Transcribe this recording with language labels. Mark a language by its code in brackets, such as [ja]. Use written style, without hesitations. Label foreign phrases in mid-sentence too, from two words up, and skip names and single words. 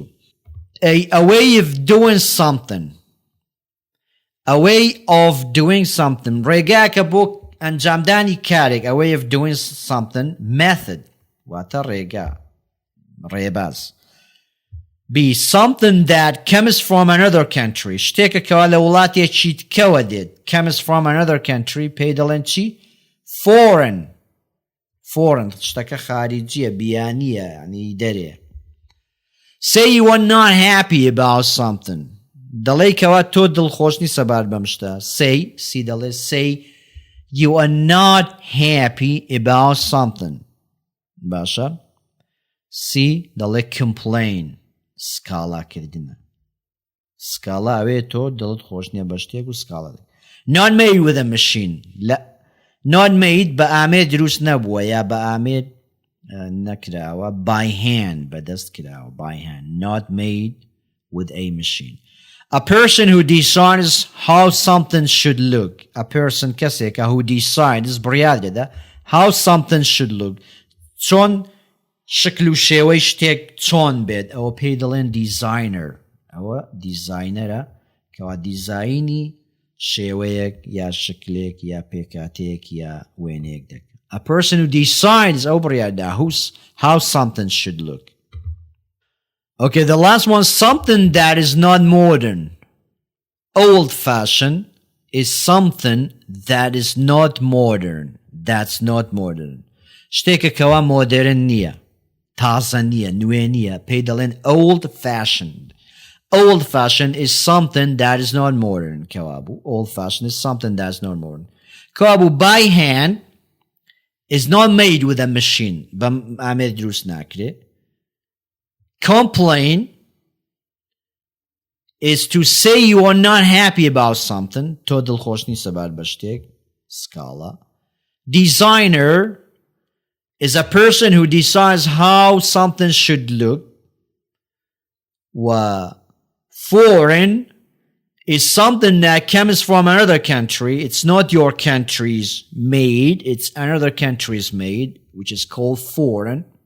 [en] a way of doing something. a way of doing something. [ckb] ڕێگاکە بۆ ئەنجامدانی کارێک. [en] a way of doing something. [ckb] method واتە ڕێباز. [en] B. Something that comes from another country. [ckb] شتێکە کەوا لە وڵاتێکی تکەوە دێت. [en] comes from another country. [ckb] پێی دەڵێن چی؟ foreign. شتەکە خارجیە بیانیە یعنی دەرێ. [en] Say you are not happy about something. [ckb] دەڵێ کەوا تۆ دڵخۆش نیسە بار بەم شتە. [en] say دەڵێ say you are not happy about something. [ckb] باشە. C دەڵێ complain. سکاڵا کردنە. سکاڵا ئەوێ تۆ دڵت خۆش نییە بە شتێک و سکاڵا دێت. [en] not made with a machine. not made [ckb] بە ئامێ دروست نەبووە یا بە ئامێ نەکراوە. [en] by hand [ckb] بەدەست کراوە. [en] by hand. not made with a machine. a person who decides how something should look. a person کەسێکە who decides [ckb] بڕیار دێدا [en] how something should look. [ckb] چۆن شکل و شێوەی شتێک چۆن بێت ئەوە پێی دەڵێن دیزاینەر. ئەوە دیزاینەرە کەوا دیزاینی شێوەیەک یا شکلێک یا پێکاتەیەک یا وێنەیەک دەکات. [en] a person who decides [ckb] ئەو بڕیاردا [en] how something should look. Okay, the last one, something that is not modern. old-fashioned is something that is not modern. That's not modern. [ckb] شتێکە کەوا مۆدرن نییە، تازە نییە، نوێ نییە، پێی دەڵێن old-fashioned. [en] Old-fashioned is something that is not modern. [ckb] کەوا بوو [en] old-fashioned is something that is not modern. [ckb] کەوا بوو [en] by hand is not made with a machine. [ckb] بەم ئامێر دروست ناکرێ. [en] Complain is to say you are not happy about something. [ckb] تۆ دڵخۆش نیسە بار بە شتێک. Scala. [en] Designer is a person who decides how something should look. Foreign is something that comes from another country. It's not your country's made. It's another country's made, which is called foreign.